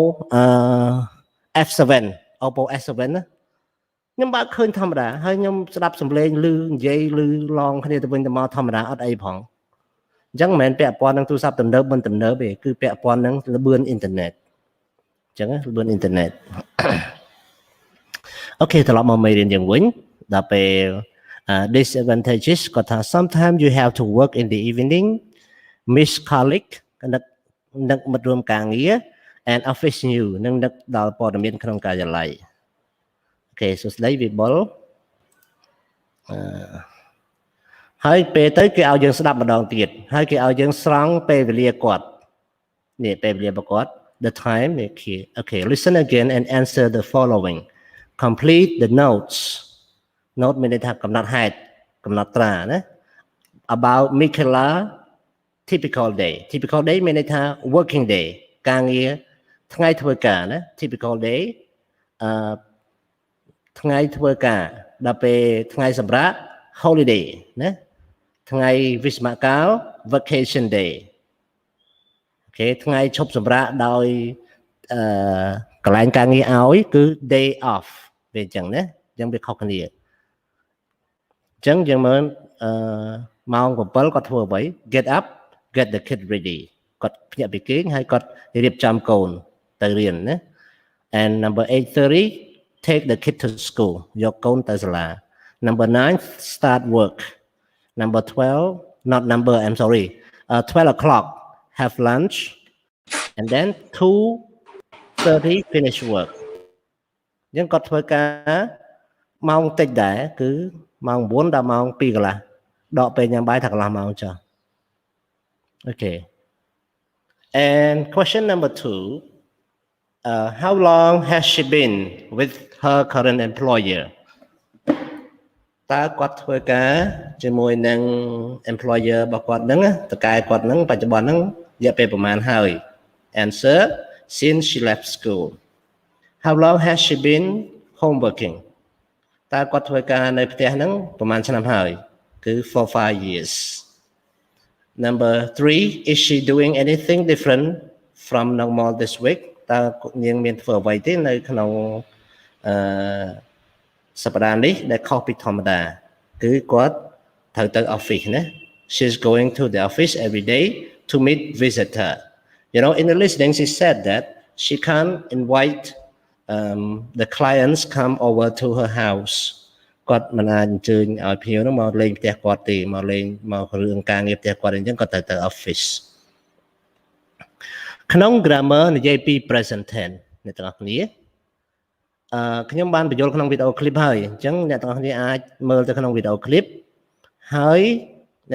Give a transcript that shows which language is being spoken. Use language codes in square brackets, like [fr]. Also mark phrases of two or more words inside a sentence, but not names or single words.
[km] F7 Oppo S7 ណាខ្ញុំបើកឃើញធម្មតាហើយខ្ញុំស្ដាប់សំឡេងឮនិយាយឮឡងគ្នាទៅវិញទៅមកធម្មតាអត់អីផងអញ្ចឹងមិនមែនពាក់ព័ន្ធនឹងទូរស័ព្ទទំនើបមិនទំនើបទេគឺពាក់ព័ន្ធនឹងល្បឿនអ៊ីនធឺណិតអញ្ចឹងល្បឿនអ៊ីនធឺណិត អូខេត្រឡប់មកមេរៀនយើងវិញដល់ពេល disadvantages គាត់ថា [en] sometimes you have to work in the evening miss colleague [km] នឹកមិត្តរួមការងារ [en] and office new [km] នឹងនឹកដល់ព័ត៌មានក្នុងការិយាល័យអូខេសួស្តីវិបុល ហើយពេលទៅគេឲ្យយើងស្ដាប់ម្ដងទៀតហើយគេឲ្យយើងស្រង់ពេលវេលាគាត់នេះពេលវេលារបស់គាត់ [en] the time okay listen again and answer the following complete the notes [km] note មានន័យថាកំណត់ហេតុកំណត់ត្រាណា [en] about Michaela typical day [km] មានន័យថា [en] working day [km] ការងារថ្ងៃធ្វើការណា [en] typical day [km] ថ្ងៃធ្វើការដល់ពេលថ្ងៃសម្រាក holiday ណាថ្ងៃវិស្សមកាល [en] vacation day [km] អូខេថ្ងៃឈប់សម្រាកដោយក ន្លែងការងារឲ្យគឺ [en] day off [km] វាអញ្ចឹងណាអញ្ចឹងវាខុសគ្នាអញ្ចឹងយើងមើលម៉ោង7គាត់ធ្វើអ្វី [en] get up get the kid ready [km] គាត់ភ្ញាក់ពីគេងហើយគាត់រៀបចំកូនទៅរៀនណា [en] and number 8:30 take the kid to school [km] យកកូនទៅសាលា [en] number 9 start work number 12 not number I'm sorry 12 o'clock have lunch and then 2:30 finish work [km] អញ្ចឹងគាត់ធ្វើការម៉ោងតិចដែរគឺម៉ោង9ដល់ម៉ោង2កន្លះដកពេលញ៉ាំបាយថាកន្លះម៉ោងចុះ [en] okay and question number 2 how long has she been with her current employer [km] តើគាត់ធ្វើការជាមួយនឹង employer របស់គាត់ ហ្នឹងតកែគាត់ហ្នឹងបច្ចុប្បន្នហ្នឹងរយៈពេលប្រហែលហើយ [en] answer since she left school how long has she been home working [km] តើគាត់ធ្វើការនៅផ្ទះហ្នឹងប្រហែលឆ្នាំហើយគឺ [en] for 5 years number 3 is she doing anything different from normal this week [km] តើនាងមានធ្វើអ្វីទេនៅក្នុង សប្តាហ៍នេះដែលខុសពីធម្មតាគឺគាត់ត្រូវទៅ office ណា [en] she's going to the office every day to meet visitor you know in the listening she said that she can't invite the clients come over to her house [km] គាត់មិនអាចអញ្ជើញឲ្យភ្ញៀវនោះមកលេងផ្ទះគាត់ទេមកលេងមករឿងការងារផ្ទះគាត់អញ្ចឹងគាត់ទៅ office ក្នុង grammar និយាយពី [en] present tense [km] អ្នកទាំងអស់គ្នាខ្ញុំបានបញ្យល់ក្នុងវីដេអូ clip ហើយអញ្ចឹងអ្នកទាំងអស់គ្នាអាចមើលទៅក្នុងវីដេអូ clip ហើយអ្នក